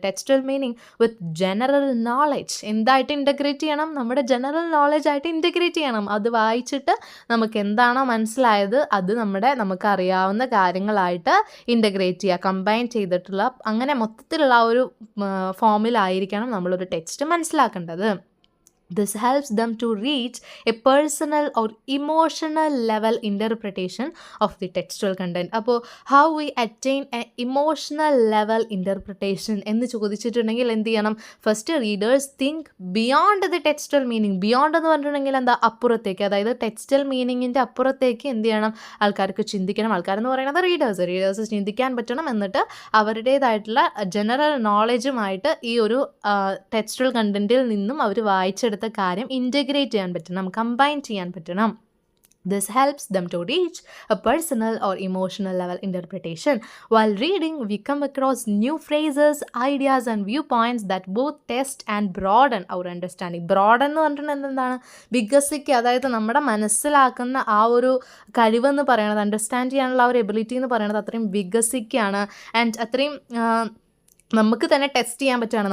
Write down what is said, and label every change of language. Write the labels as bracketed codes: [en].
[en] textual meaning with general knowledge [ml] എന്തായിട്ട് integrate ചെയ്യണം, നമ്മുടെ ജനറൽ നോളജ് ആയിട്ട് ഇൻ്റഗ്രേറ്റ് ചെയ്യണം. അത് വായിച്ചിട്ട് നമുക്ക് എന്താണോ മനസ്സിലായത് അത് നമുക്കറിയാവുന്ന കാര്യങ്ങളായിട്ട് ഇൻ്റഗ്രേറ്റ് ചെയ്യുക, കമ്പൈൻ ചെയ്തിട്ടുള്ള അങ്ങനെ മൊത്തത്തിലുള്ള ആ ഒരു ഫോമിലായിരിക്കണം നമ്മളൊരു ടെക്സ്റ്റ് മനസ്സിലാക്കേണ്ടത്. [en] This helps them to reach a personal or emotional level interpretation of the textual content. [ml] അപ്പോൾ [en] how we attain a emotional level interpretation [ml] എന്ന് ചോദിച്ചിട്ടുണ്ടെങ്കിൽ എന്ത് ചെയ്യണം, [en] First readers think beyond the textual meaning. [ml] Beyond എന്ന് പറഞ്ഞിട്ടുണ്ടെങ്കിൽ എന്താ, അപ്പുറത്തേക്ക്, അതായത് ടെക്സ്റ്റൽ മീനിങ്ങിൻ്റെ അപ്പുറത്തേക്ക് എന്ത് ചെയ്യണം, ആൾക്കാർക്ക് ചിന്തിക്കണം. ആൾക്കാരെന്ന് പറയുന്നത് റീഡേഴ്സ് ചിന്തിക്കാൻ പറ്റണം. എന്നിട്ട് അവരുടേതായിട്ടുള്ള ജനറൽ നോളജുമായിട്ട് ഈ ഒരു ടെക്സ്റ്റൽ കണ്ടൻറ്റിൽ നിന്നും അവർ വായിച്ചെടുത്ത കാര്യം ഇൻ്റഗ്രേറ്റ് ചെയ്യാൻ പറ്റണം, കമ്പൈൻ ചെയ്യാൻ പറ്റണം. [en] This helps them to reach a personal or emotional level interpretation. While reading, we come across new phrases, ideas and viewpoints that both test and broaden our understanding. [ml] Broaden എന്ന് പറഞ്ഞിട്ടുണ്ടെങ്കിൽ എന്താണ്, വികസിക്കുക, അതായത് നമ്മുടെ മനസ്സിലാക്കുന്ന ആ ഒരു കഴിവെന്ന് പറയുന്നത്, അണ്ടർസ്റ്റാൻഡ് ചെയ്യാനുള്ള ആ ഒരു എബിലിറ്റി എന്ന് പറയുന്നത് അത്രയും വികസിക്കുകയാണ്. ആൻഡ് അത്രയും നമുക്ക് തന്നെ ടെസ്റ്റ് ചെയ്യാൻ പറ്റുകയാണ്.